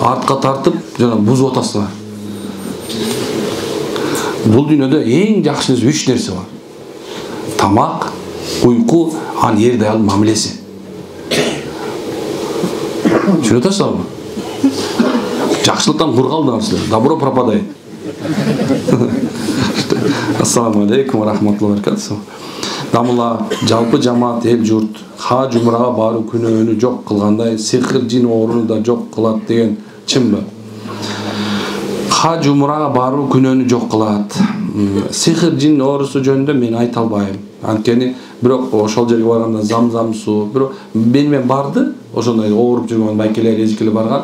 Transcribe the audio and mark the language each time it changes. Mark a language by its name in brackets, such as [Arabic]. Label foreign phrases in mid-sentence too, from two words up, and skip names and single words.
[Kyrgyz] Артка тартып, жана бузуп атасыңар. Бул дүйнөдө эң жакшы нерсе 3 нерсе бар. Тамак, уйку, анан эр аялдын мамилеси. Түшүнүп атасызбы? Жакшылыктан кур калдыңар силер. [Russian] Добро пропадает. [Arabic] السلام عليكم ورحمة الله وبركاته. [Kyrgyz] Дамыла жалпы жамаат эл журт хаж умрага баруу күнөөнү жок кылгандай сихир жин ооруну да жок кылат деген чынбы? Хаж умрага баруу күнөөнү жок кылат. Сихир жин оорусу жөнүндө мен айта албайм. Анткени бирок ошол жерге барганда замзам суу, бирок менен барды, ошондой ооруп жүргөн байкелер, эжикелер барган.